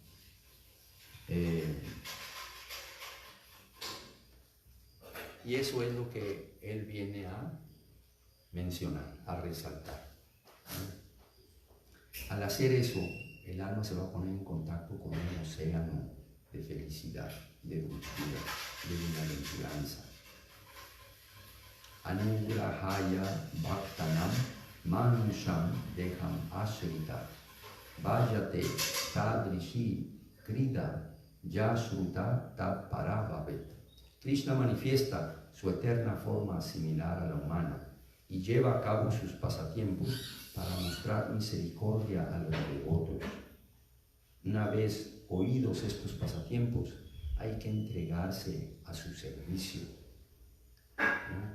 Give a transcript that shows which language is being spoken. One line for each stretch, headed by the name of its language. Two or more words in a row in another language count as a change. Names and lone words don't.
Spanish: Y eso es lo que Él viene a mencionar, a resaltar, ¿no? Al hacer eso, el alma se va a poner en contacto con un océano de felicidad, de dulzura, de bienaventuranza.
Sanskrit: Anugrahaya Bhaktanam Manusham Deham Ashrita Vajate tadrishi krida yashruta ta parabhavet.
Spanish: Krishna manifiesta su eterna forma similar a la humana y lleva a cabo sus pasatiempos para mostrar misericordia a los devotos. Una vez oídos estos pasatiempos, hay que entregarse a su servicio, ¿no?